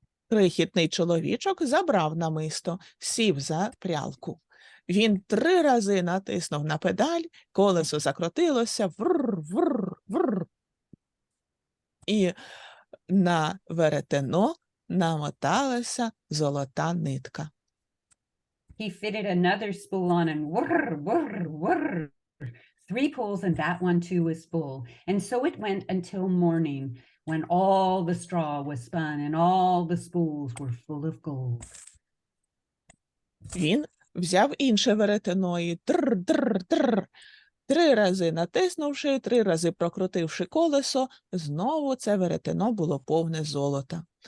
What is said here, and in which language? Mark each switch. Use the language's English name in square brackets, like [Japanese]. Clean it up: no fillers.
[Ukrainian] Крихітний чоловічок забрав намисто, сів за прялку. Він 3 рази натиснув на педаль, колесо закрутилося, врр, врр, врр. І на веретено намоталася золота нитка. [English] He fitted another spool on and whirr, whirr, whirr. 3 pulls and that one too was full. And so it went until morning, when all the straw was spun and all the spools were full of gold. [Ukrainian] Він взяв інше веретено і тр-тр-тр. 3 рази натиснувши, 3 рази прокрутивши колесо, знову це веретено було повне золота.